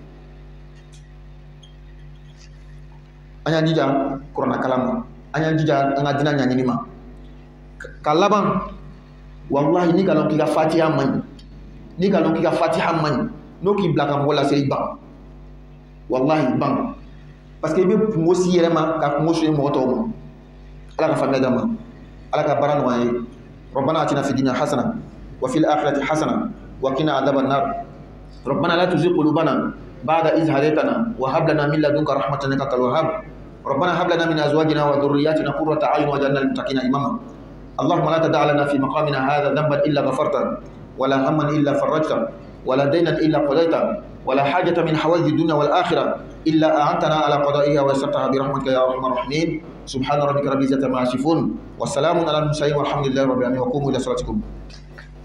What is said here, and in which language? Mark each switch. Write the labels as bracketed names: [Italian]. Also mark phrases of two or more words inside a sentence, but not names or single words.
[Bambara] an y'an jija kuranna kalan ma an y'an jija an ka diinɛ ɲɛɲini ma ka laban walahi ni ka lɔn k'i ka fatiha man ɲi ni ka lɔn k'i ka fatiha man ɲi n'o k'i bila ka mɔgɔ laseli ban walahi ban parce que i bɛ kungo si yɛrɛ ma ka kungo so mɔgɔ tɔw ma ala ka faamuya d'an ma ala ka baara nɔgɔya ye rabbana [Arabic] آتنا في الدنيا حسنة وفي الآخرة حسنة وقنا عذاب النار ربنا لا تزغ قلوبنا بعد إذ هديتنا وهب لنا من لدنك رحمة إنك أنت الوهاب ربنا هب لنا من ازواجنا وذرياتنا قرة اعين واجعلنا للمتقين اماما اللهم لا تدع لنا في مقامنا هذا ذنبا الا غفرته ولا هما الا فرجته ولا دينا الا قضيته ولا حاجة من حوائج الدنيا والاخره الا اعنتنا على قضائها ويسرتها برحمتك يا ارحم الراحمين سبحان ربك رب العزة عما يصفون والسلام على المرسلين والحمد لله رب العالمين وقوموا الى صلاتكم